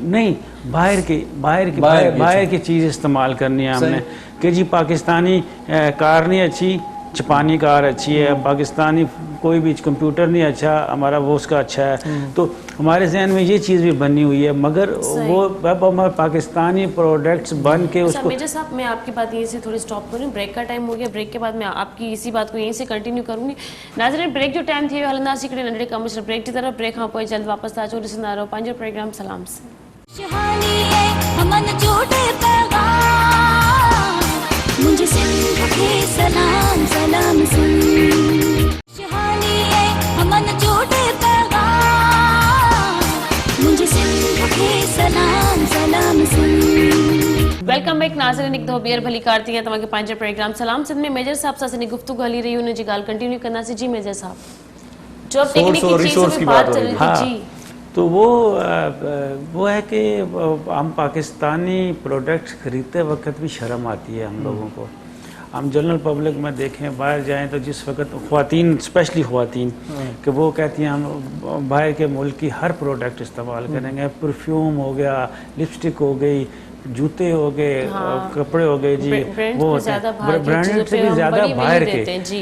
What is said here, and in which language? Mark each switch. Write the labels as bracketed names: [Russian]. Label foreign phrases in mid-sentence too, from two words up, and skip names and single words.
[Urdu] نہیں باہر کی چیز استعمال کرنی ہے ہم نے، کہ جی پاکستانی کار نہیں اچھی، جاپانی کار اچھی ہے، پاکستانی کوئی بھی کمپیوٹر نہیں اچھا، ہمارا وہ اس کا اچھا ہے. تو ہمارے ذہن میں یہ چیز بھی بنی ہوئی ہے، مگر وہ اب ہمارے پاکستانی پروڈکٹس بن کے اس کو. میجر صاحب میں آپ کی بات یہیں سے تھوڑی اسٹاپ کروں، بریک کا ٹائم ہو گیا، بریک کے بعد میں آپ کی اسی بات کو یہیں سے کنٹینیو کروں گی. [Sindhi] नाज़रीन ब्रेक जो टाइम थी हलंदासीं हिकिड़े नंढड़े [English] commercial break [Urdu] کی طرف, [Sindhi] ब्रेक खां पोइ जल्द वापसि था अचो, ॾिसंदा रहो पंहिंजो प्रोग्राम सलाम से। [Urdu] خوشحالی ہے امن جوڑے پیغام، مجھے سندھ کے سلام سلام سن. خوشحالی ہے امن جوڑے پیغام، مجھے سندھ کے سلام سلام سن. [English] welcome back [Sindhi] नाज़रीन, हिकु दफ़ो ॿीहर भली कार थी आहे तव्हांखे पंहिंजो प्रोग्राम सलाम सिंध में मेजर साहब सां असांजी गुफ़्तगू हली रही हुन जी ॻाल्हि कंटिन्यू कंदासीं। [Urdu] جی میجر صاحب، جو اب ٹیکنیکی چیزوں کی بات چل رہی تھی جی, تو وہ ہے کہ ہم پاکستانی پروڈکٹس خریدتے وقت بھی شرم آتی ہے ہم لوگوں کو. ہم [English] general public [Urdu] میں دیکھیں، باہر جائیں تو جس وقت خواتین، اسپیشلی خواتین، کہ وہ کہتی ہیں ہم باہر کے ملک کی ہر پروڈکٹ استعمال کریں گے، پرفیوم ہو گیا، لپ اسٹک ہو گئی، جوتے ہو گئے، کپڑے ہو گئے جی، وہ برانڈڈ سے بھی زیادہ باہر کے.